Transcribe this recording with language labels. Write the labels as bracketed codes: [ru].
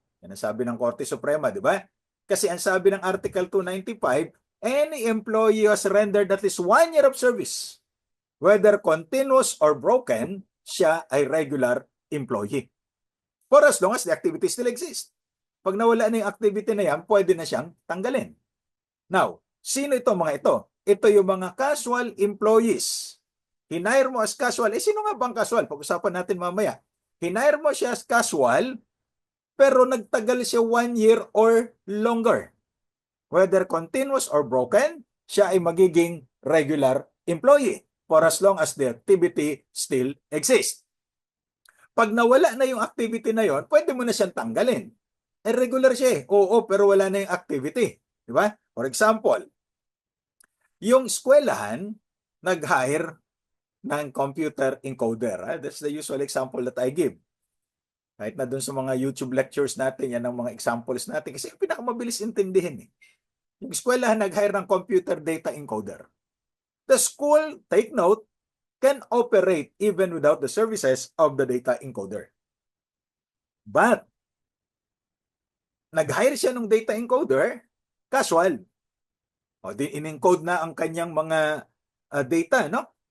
[tl] Yan ang sabi ng Korte Suprema, di ba? Kasi ang sabi ng [en] Article 295, any employee who has rendered at least 1 year of service, whether continuous or broken, [tl] siya ay [en] regular employee. For as long as the activity still exists. [tl] Pag nawala na yung activity na yan, pwede na siyang tanggalin. Now, sino itong mga ito? Ito yung mga casual employees. Hinire mo as casual. Sino nga bang casual? Pag-usapan natin mamaya. Hinire mo siya as casual, pero nagtagal siya 1 year or longer. [en] Whether continuous or broken, [tl] siya ay magiging regular employee [en] for as long as the activity still exists. [tl] Pag nawala na yung activity na yon, pwede mo na siyang tanggalin. regular siya eh. Oo, pero wala na yung activity. Di ba? [en] For example, [tl] yung eskwelahan, nag-hire ng computer encoder. [en] That's the usual example that I give. [tl] Kahit na dun sa mga YouTube lectures natin, yan ang mga examples natin. Kasi yung pinakamabilis intindihin eh. Yung eskwelahan nag-hire ng computer data encoder. [en] The school, take note, can operate even without the services of the data encoder. [tl] But, nag-hire siya ng data encoder, casual. O, di in-encode na ang kanyang mga data, no?